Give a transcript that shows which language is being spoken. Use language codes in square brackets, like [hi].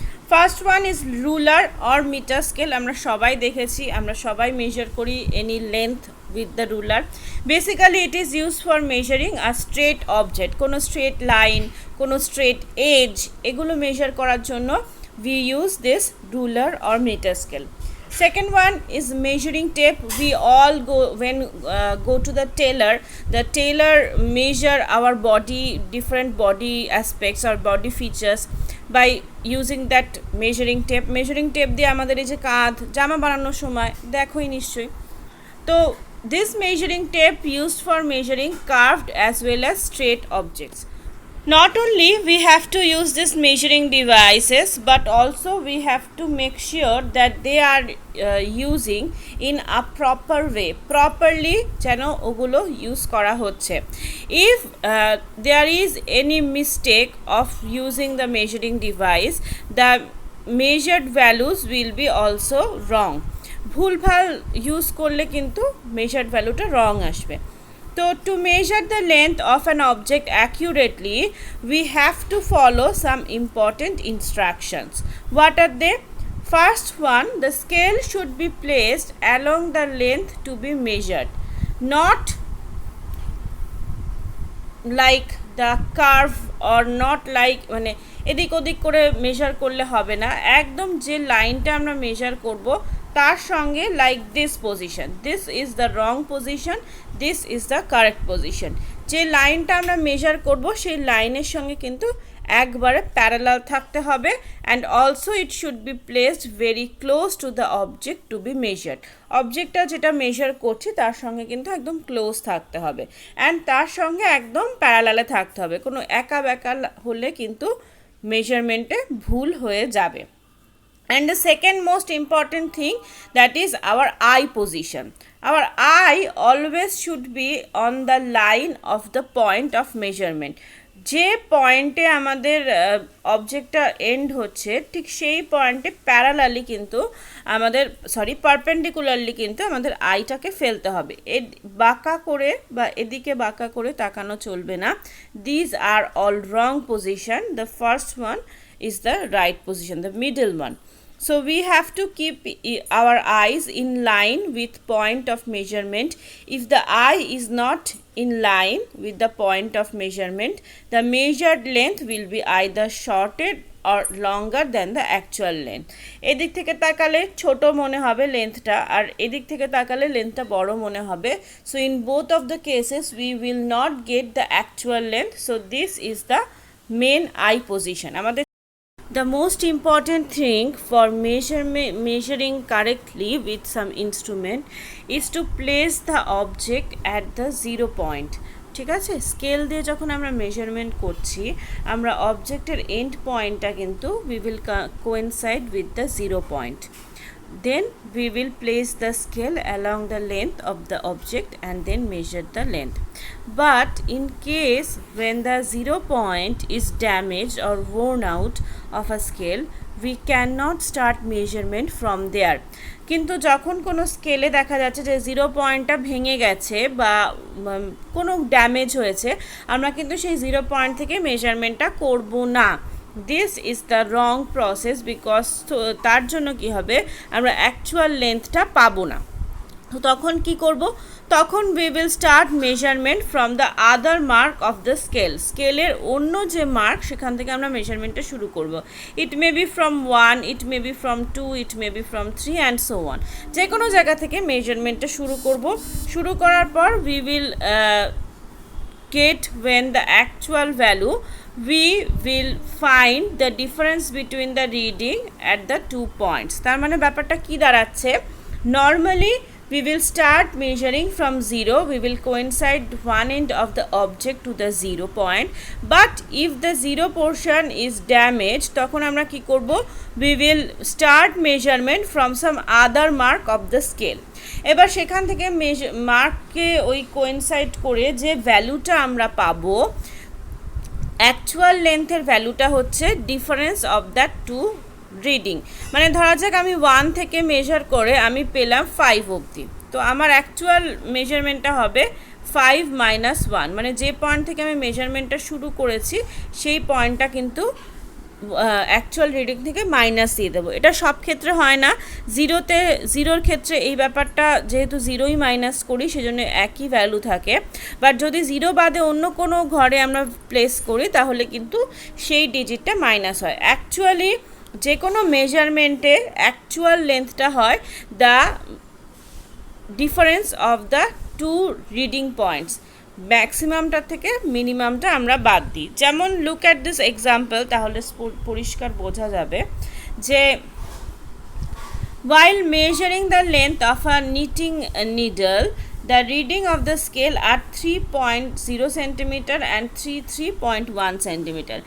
[en] First one is ruler or metre scale. [bn] আমরা সবাই দেখেছি, আমরা সবাই [en] Measure করি any length with the ruler. Basically it is use for measuring a straight object, কোনো straight line, কোনো straight edge, [bn] এগুলো মেজার করার জন্য [en] we use this ruler or meter scale. Second one is measuring tape. We all go when go to the tailor measure our body, different body aspects or body features by using that measuring tape [bn] দিয়ে আমাদের এই যে কাঁধ জামা বানানোর সময় দেখোই নিশ্চয়ই। [en] তো this measuring tape used for measuring curved as well as straight objects. Not only we have to use these measuring devices, but also we have to make sure that they are using in a proper way, properly [bn] যেন ওগুলো use করা হচ্ছে। [en] If there is any mistake of using the measuring device, the measured values will be also wrong. [bn] ভুলভাল use করলে কিন্তু measured ভ্যালুটা wrong আসবে। [en] So to measure the length of an object accurately, we have to follow some important instructions. What are they? First one, the scale should be placed along the length to be measured, not like the curve or not like [bn] মানে এদিক ওদিক করে measure করলে হবে না, একদম যে লাইনটা আমরা মেজার করব তার সঙ্গে [en] Like this position, this is the wrong position, this is the correct position. [bn] যে লাইনটা আমরা মেজার করব সেই লাইনের সঙ্গে কিন্তু একবারে প্যারালাল থাকতে হবে। [en] And also it should be placed very close to the object to be measured. [bn] অবজেক্টটা যেটা মেজার করছি তার সঙ্গে কিন্তু একদম ক্লোজ থাকতে হবে, অ্যান্ড তার সঙ্গে একদম প্যারালালে থাকতে হবে। কোনো একা বেঁকা হলে কিন্তু মেজারমেন্টে ভুল হয়ে যাবে। [en] And the second most important thing, that is our eye position. Our eye always should be on the line of the point of measurement. [bn] যে পয়েন্টে আমাদের অবজেক্টটা এন্ড হচ্ছে ঠিক সেই পয়েন্টে প্যারালালি কিন্তু আমাদের পারপেন্ডিকুলারলি কিন্তু আমাদের আইটাকে ফেলতে হবে। বাঁকা করে বা এদিকে বাঁকা করে তাকানো চলবে না। [en] These are all wrong position. The first one is the right position, the middle one. So we have to keep our eyes in line with point of measurement. If the eye is not in line with the point of measurement, the measured length will be either shorted or longer than the actual length. [bn] এদিক থেকে তাকালে ছোট মনে হবে লেন্থটা, আর এদিক থেকে তাকালে লেন্থটা বড় মনে হবে। [en] So in both of the cases we will not get the actual length. So this is the main eye position. আমাদের the most important thing for measuring correctly with some instrument is to place the object at the 0 point. [bn] ঠিক আছে, scale দিয়ে যখন আমরা measurement করছি আমরা অবজেক্টের and পয়েন্টটা কিন্তু [en] we will coincide with the 0 point. Then we will place the scale along the length of the object and then measure the length. But in case when the 0 point is damaged or worn out of a scale, we cannot start measurement from there. [bn] কিন্তু যখন কোনো স্কেলে দেখা যাচ্ছে যে 0 পয়েন্টটা ভেঙে গেছে বা কোনো ড্যামেজ হয়েছে, আমরা কিন্তু সেই 0 পয়েন্ট থেকে মেজারমেন্টটা করব না। [en] this is the wrong process, because [bn] তার জন্য কি হবে, আমরা অ্যাকচুয়াল লেন্থটা পাবো না। তো তখন কি করব, তখন [en] We will start measurement from the other mark of the scale. [bn] স্কেলের অন্য যে মার্ক সেখান থেকে আমরা মেজারমেন্টটা শুরু করব। [en] It may be from 1, it may be from 2, it may be from 3 and so on. [bn] যে কোনো জায়গা থেকে মেজারমেন্টটা শুরু করব। শুরু করার পর [en] We will get when the actual value we will find the difference between the reading at the 2 points. [bn] তার মানে ব্যাপারটা কি দাঁড়াচ্ছে, [en] normally we will start measuring from 0, we will coincide one end of the object to the 0 point, but if the 0 portion is damaged [bn] তখন আমরা কি করব, [en] we will start measurement from some other mark of the scale. [bn] এবার সেখান থেকে মার্ককে ওই coincide করে যে ভ্যালুটা আমরা পাবো, অ্যাকচুয়াল লেন্থের ভ্যালুটা হচ্ছে [en] Difference of that two reading. [bn] মানে ধরা যাক আমি 1 থেকে মেজার করে আমি পেলাম 5 অবধি, তো আমার অ্যাকচুয়াল মেজারমেন্টটা হবে 5 মাইনাস 1, মানে যে পয়েন্ট থেকে আমি মেজারমেন্টটা শুরু করেছি সেই পয়েন্টটা কিন্তু অ্যাকচুয়াল রিডিং থেকে মাইনাস দিয়ে দেবো। এটা সব ক্ষেত্রে হয় না, জিরোর ক্ষেত্রে এই ব্যাপারটা যেহেতু জিরোই মাইনাস করি সেজন্য একই ভ্যালু থাকে, বাট যদি জিরো বাদে অন্য কোনো ঘরে আমরা প্লেস করি তাহলে কিন্তু সেই ডিজিটটা মাইনাস হয়। অ্যাকচুয়ালি যে কোনো মেজারমেন্টের অ্যাকচুয়াল লেন্থটা হয় [en] the difference of the two reading points, [bn] ম্যাক্সিমামটা থেকে মিনিমামটা আমরা বাদ দিই। [en] যেমন look at this example, [bn] তাহলে পরিষ্কার বোঝা যাবে যে [en] while measuring the length of a knitting needle, the reading of the scale are 3.0 cm and 3.1 cm.